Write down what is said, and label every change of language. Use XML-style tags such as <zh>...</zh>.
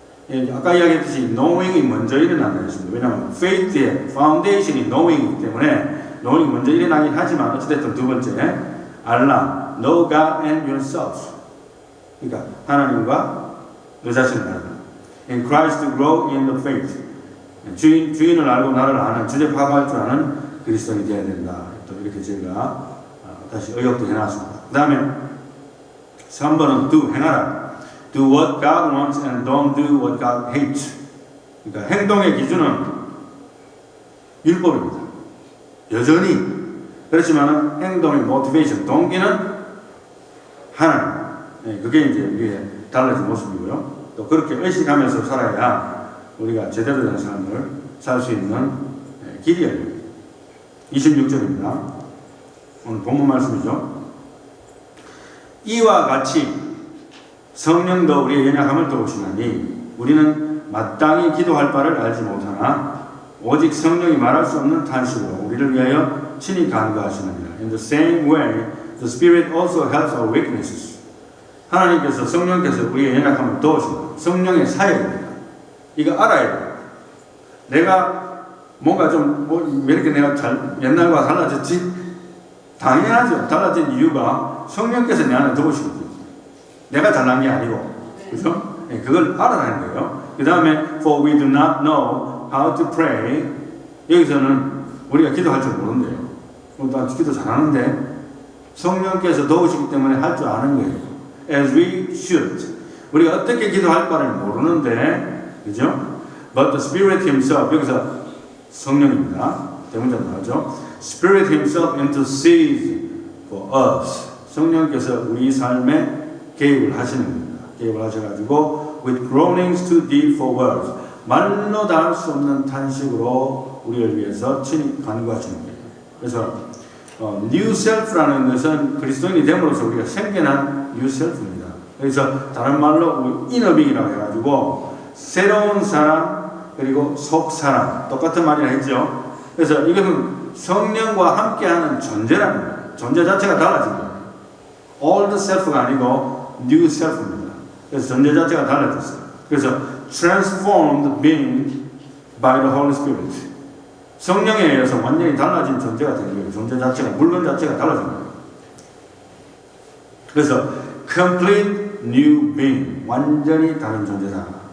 <ko>예, 아까 이야기했듯이 knowing이 먼저 일어난다고 했습니다. 왜냐하면 faith의 foundation이 knowing이기 때문에 knowing이 먼저 일어나긴 하지만 어찌됐든 두 번째 알라,</ko> <en>know God and yourself.</en> <ko>그러니까 하나님과 너 자신을 알라.</ko> <en>In Christ to grow in the faith.</en> <ko>주인을 알고 나를 아는 주제 파악할 줄 아는 그리스도인이 되어야 된다. 또 이렇게 제가 다시 의역도 해놨습니다. 그 다음에 3번은 do, 행하라.</ko> <en>Do what God wants and don't do what God hates.</en> <ko>그러니까 행동의 기준은 율법입니다. 여전히. 그렇지만 행동의 motivation, 동기는 하나님. 네, 그게 이제 우리의 달라진 모습이고요. 또 그렇게 의식하면서 살아야 우리가 제대로 된 삶을 살 수 있는 길이 열립니다. 26절입니다. 오늘 본문 말씀이죠. 이와 같이 성령도 우리의 연약함을 도우시나니 우리는 마땅히 기도할 바를 알지 못하나 오직 성령이 말할 수 없는 탄식으로 우리를 위하여 친히 간구하시느니라.</ko> <en>In the same way, the Spirit also helps our weaknesses.</en> <ko>하나님께서 성령께서 우리의 연약함을 도우신다. 성령의 사역입니다. 이거 알아야 돼요. 내가 뭔가 좀 왜 이렇게 내가 옛날과 달라졌지? 당연하죠. 달라진 이유가 성령께서 내 안에 들어오시거든요. 내가 잘난 게 아니고 그죠? 예, 그걸 알아라는 거예요. 그 다음에</ko> <en>for we do not know how to pray.</en> <ko>여기서는 우리가 기도할 줄 모른대요. 나 기도 잘하는데 성령께서 도우시기 때문에 할 줄 아는 거예요.</ko> <en>As we should.</en> <ko>우리가 어떻게 기도할 바를 모르는데, 그죠?</ko> <en>But the Spirit Himself,</en> <ko>여기서 성령입니다. 대문장 나오죠.</ko> <en>Spirit Himself intercedes for us.</en> <ko>성령께서 우리 삶에 개입을 하시는 겁니다. 개입을 하셔가지고</ko> <en>with groanings too deep for words.</en> <ko>말로 다 할 수 없는 탄식으로 우리를 위해서 친히 간구하시는 거예요. 그래서 new self라는 것은 그리스도인이 됨으로써 우리가 생겨난 new self입니다. 그래서 다른 말로 innerbeing이라고 해가지고 새로운 사람 그리고 속 사람 똑같은 말이라 했죠. 그래서 이것은 성령과 함께하는 존재라는 거예요. 존재 자체가 달라진 거예요. old self가 아니고 new self입니다. 그래서 존재 자체가 달라졌어요. 그래서</ko> <en>transformed being by the Holy Spirit.</en> <ko>성령에 의해서 완전히 달라진 존재가 된 거예요. 존재 자체가, 물건 자체가 달라진 거예요. 그래서</ko> <en>complete new being,</en> <ko>완전히 다른 존재다.</ko>